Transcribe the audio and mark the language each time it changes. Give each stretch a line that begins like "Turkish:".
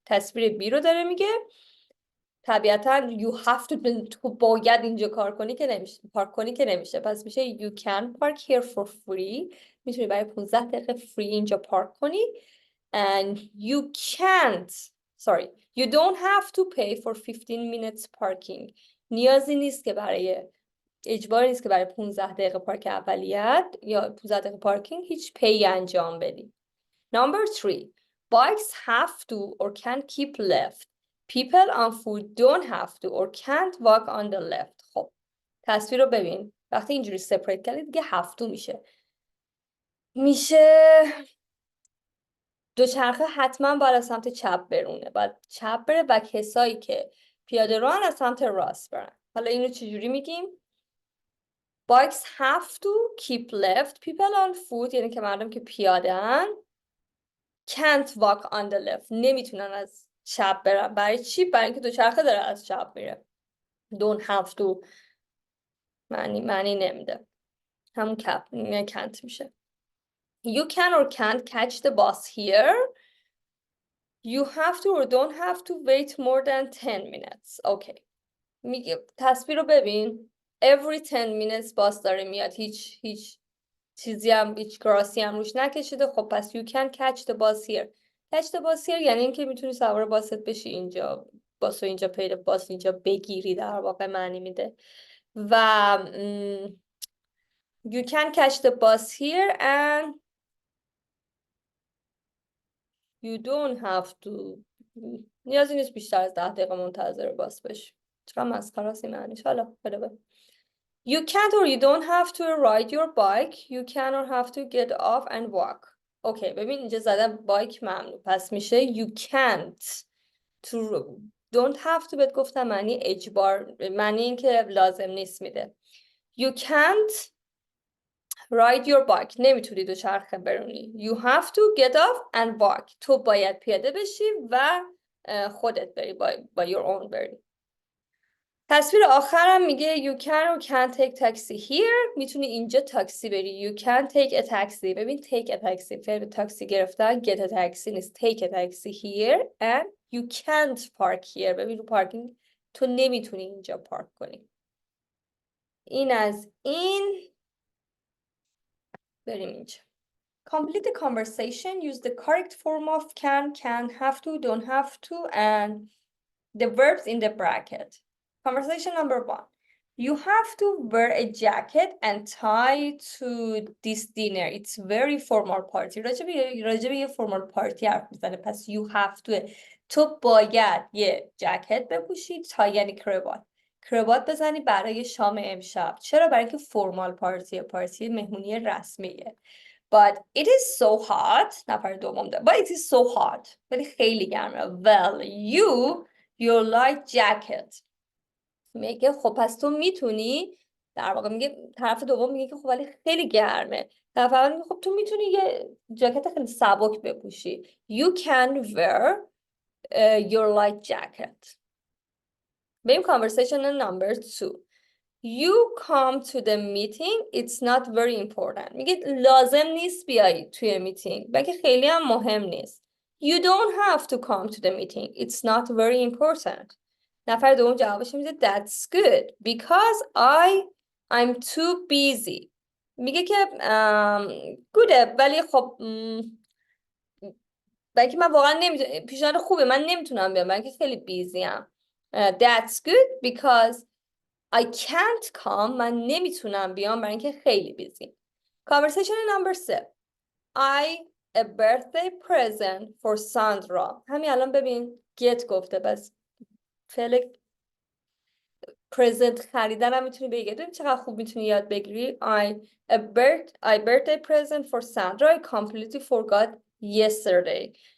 Persian: تصویر B رو داره میگه. طبیعتا you have to، تو باید اینجا کار کنی که نمیشه، پارک کنی که نمیشه. پس میشه
English: you can park here for free.
Persian: میتونی برای 15 دقیقه free اینجا پارک کنی.
English: And you can't، sorry, you don't have to pay for 15 minutes parking.
Persian: نیازی نیست که برای، اجباری نیست که برای 15 دقیقه پارک اولیت یا 15 دقیقه پارکینگ هیچ پی انجام بدی.
English: Number 3, bikes have to or can keep left. People on foot don't have to or can't walk on the left.
Persian: خب تصویر رو ببین، وقتی اینجوری سپریت کردی دیگه have to میشه دوچرخه حتما باید از سمت چپ برونه، باید چپ بره و کسایی که پیاده رو از سمت راست برن. حالا اینو چجوری میگیم؟
English: Bikes have to keep left.
Persian: People on foot یعنی که مردم که پیاده‌ان.
English: Can't walk on the left.
Persian: نمیتونن از چپ برن. برای چی؟ برای اینکه دوچرخه داره از چپ میره. Don't have to معنی نمیده. همون can't میشه.
English: You can or can't catch the bus here. You have to or don't have to wait more than 10 minutes.
Persian: Okay. میگه تصویر رو ببین. Every 10 minutes باس داره میاد. هیچ چیزی هم، هیچ کراسی هم روش نکشیده. خب پس
English: you can catch the bus here.
Persian: catch the bus here یعنی اینکه میتونی سوار باست بشی اینجا، باس رو اینجا پیدا، باس اینجا بگیری، در واقع معنی میده.
English: و you can catch the bus here and you don't have to،
Persian: نیازی نیست بیشتر از 10 دقیقه منتظر باس بشی. چرا مسخره است این معنیش. حالا بده.
English: You can't or you don't have to ride your bike. You can or have to get off and walk.
Persian: اوکی ببین اینجا زدم بایک ممنوع، پس میشه you can't to don't have to بهت گفتم معنی اجبار، معنی این که لازم نیست میده.
English: You can't ride your bike،
Persian: نمیتونی دوچرخه برونی.
English: You have to get off and walk،
Persian: تو باید پیاده بشی و خودت بری، با your own بری. تصویر آخرم میگه you can or can't take taxi here. میتونی اینجا تاکسی بری.
English: You can take a taxi.
Persian: ببین take a taxi، فعل تاکسی گرفتن، get a taxi نیست.
English: take a taxi here and you can't park here.
Persian: ببین رو پارکینگ تو نمیتونی اینجا پارک کنی. این از این. بریم اینجا.
English: Complete the conversation. Use the correct form of can, have to, don't have to, and the verbs in the bracket. Conversation number 1. You have to wear a jacket and tie to this dinner. It's very formal party.
Persian: راجبه یه formal party حرف میزنه.
English: پس you have to.
Persian: تو باید یه جکت بپوشی، تای یعنی کراوات بزنی برای شام امشب. چرا؟ برای اینکه formal پارتی مهمونی رسمیه.
English: But it is so hot.
Persian: نفر دوم ده.
English: But it is so hot.
Persian: ولی خیلی گرمه.
English: Well, your light jacket.
Persian: میگه خب پس تو میتونی، در واقع میگه طرف دوم میگه که خب ولی خیلی گرمه. طرف اول میگه خب تو میتونی یه جاکت خیلی سبک بپوشی.
English: You can wear your light jacket. بریم conversation number 2. You come to the meeting. It's not very important.
Persian: میگه لازم نیست بیای توی میتینگ، بلکه خیلی هم مهم نیست.
English: You don't have to come to the meeting. It's not very important.
Persian: نفر دوم جوابش میده
English: That's good because I'm too busy.
Persian: میگه که گوده ولی خب بلکه من واقعا نمیتونم، پیشنهاد خوبه، من نمیتونم بیام بلکه خیلی بیزی ام.
English: That's good because I can't come.
Persian: من نمیتونم بیام برای اینکه خیلی بیزی.
English: Conversation number 3. A birthday present for Sandra.
Persian: همین الان ببین get گفته بس فعل present خریدن هم میتونی بگی. ببین چقدر خوب میتونی یاد بگیری.
English: I birthday present for Sandra. I completely forgot yesterday.